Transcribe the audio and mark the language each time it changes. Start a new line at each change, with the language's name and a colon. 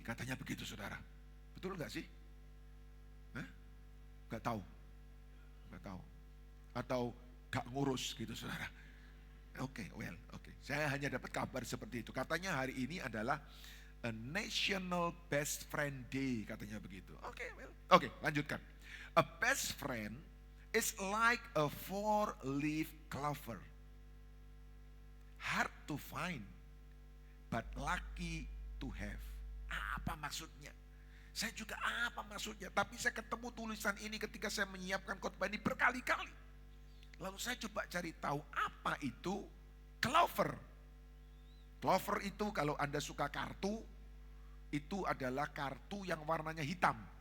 Indonesian: Katanya begitu saudara. Betul gak sih? Hah? Gak tahu. Atau gak ngurus gitu saudara. Oke. Saya hanya dapat kabar seperti itu. Katanya hari ini adalah a National Best Friend Day, katanya begitu. Oke, lanjutkan.
English: A best friend is like a four-leaf clover. Hard to find, but lucky to have.
Indonesian: Apa maksudnya? Saya juga apa maksudnya? Tapi saya ketemu tulisan ini ketika saya menyiapkan khotbah ini berkali-kali. Lalu saya coba cari tahu apa itu clover. Clover itu kalau Anda suka kartu, itu adalah kartu yang warnanya hitam.